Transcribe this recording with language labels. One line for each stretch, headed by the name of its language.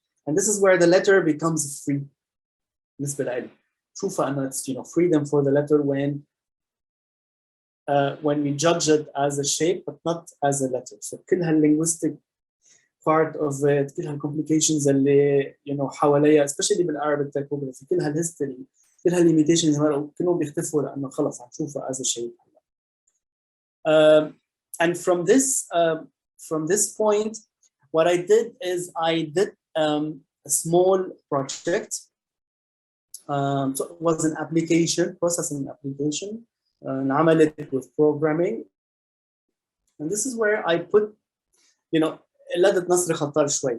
English: And this is where the letter becomes free.
Arabic: بالنسبة لي شوفها أنه
English: it's freedom for the letter when we judge it as a shape but not as a letter. So كل هالlinguistic
Arabic: part of it، كل هالcomplications اللي حواليها especially بالعربي typography، كل هالhistory، كل هالlimitations كلهم بيختفوا لانه خلص عم نشوفها
English: as a shape. And from this point, what I did is I did a small project. So it was an application, processing application, انعملت with programming, and this is where I put,
Arabic: قلدت نصر خطار شوي.